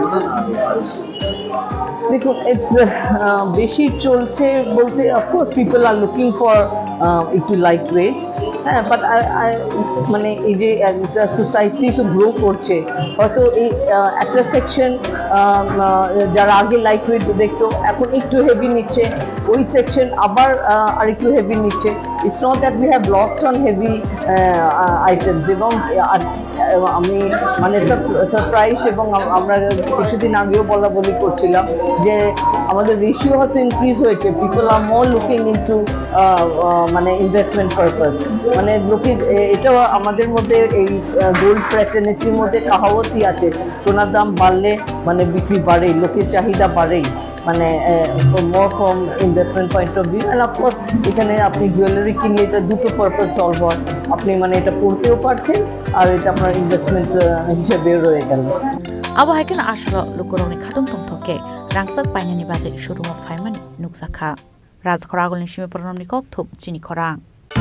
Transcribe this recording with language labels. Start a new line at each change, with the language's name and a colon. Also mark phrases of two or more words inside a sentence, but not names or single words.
Bangla: দেখুন ইটস বেশি চলছে বলতে
English: of course people are looking for
Bangla: একটু
English: light weight
Bangla: হ্যাঁ, বাট মানে এই যে একটা সোসাইটি তো গ্রো করছে, হয়তো এই একটা সেকশন যারা আগে
English: light weight
Bangla: দেখতো এখন একটু হেভি নিচ্ছে, ওই সেকশন আবার আরেকটু হেভি নিচ্ছে।
English: It's not that we have lost on heavy items.
Bangla: এবং আমি মানে সারপ্রাইজ, এবং আমরা কিছুদিন আগেও বলি করছিলাম যে আমাদের রেশিও হয়তো ইনক্রিজ হয়েছে।
English: people are more looking into মানে investment purpose.
Bangla: মানে লোকের এটাও আমাদের মধ্যে এই
English: gold fraternity
Bangla: মধ্যে কাহাওয়াতই আছে, সোনার দাম বাড়লে মানে বিক্রি বাড়েই, লোকের চাহিদা বাড়েই, মানে
English: more from investment point of view. and of course
Bangla: এখানে আপনি জুয়েলারি কিনলে এটা দুটো
English: purpose solve
Bangla: হয়, আপনি মানে এটা পড়তেও পারছেন আর এটা আপনার ইনভেস্টমেন্ট হিসেবে রয়ে গেল।
Kok Borok: Abo haikan asal lukurong ni kadung tong toke rangsak painani bagai showroom of faimani nukzakha. Razkhora agolni shime pronom ni kok thup chini khorang.